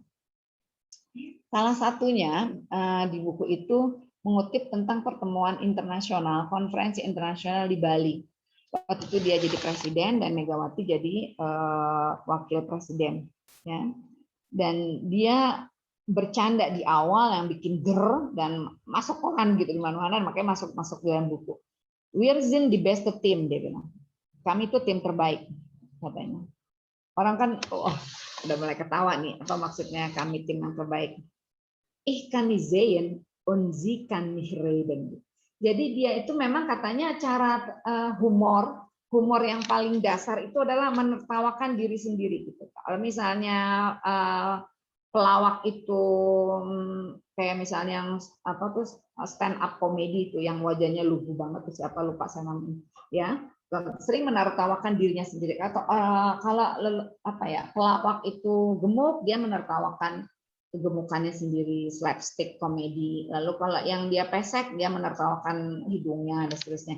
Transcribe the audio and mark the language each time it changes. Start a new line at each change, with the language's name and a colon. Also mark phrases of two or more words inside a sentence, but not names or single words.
Indonesian: Salah satunya di buku itu mengutip tentang pertemuan internasional, konferensi internasional di Bali. Waktu itu dia jadi presiden dan Megawati jadi wakil presiden, ya. Dan dia bercanda di awal yang bikin ger dan masuk koran gitu di mana-mana, makanya masuk dalam buku.
German: Wir sind die beste Team,
Indonesian: dia bilang. Kami itu tim terbaik, katanya. Orang kan udah mulai ketawa nih, apa maksudnya kami tim yang terbaik?
German: Ich kann nicht sehen und sie kann nicht reden.
Indonesian: Jadi dia itu memang katanya cara humor yang paling dasar itu adalah menertawakan diri sendiri gitu. Kalau misalnya pelawak itu kayak misalnya yang
English: stand up comedy
Indonesian: itu yang wajahnya lugu banget, siapa lupa saya namanya ya, sering menertawakan dirinya sendiri. Atau kalau pelawak itu gemuk, dia menertawakan kegemukannya sendiri, slapstick komedi. Lalu kalau yang dia pesek, dia menertawakan hidungnya dan seterusnya.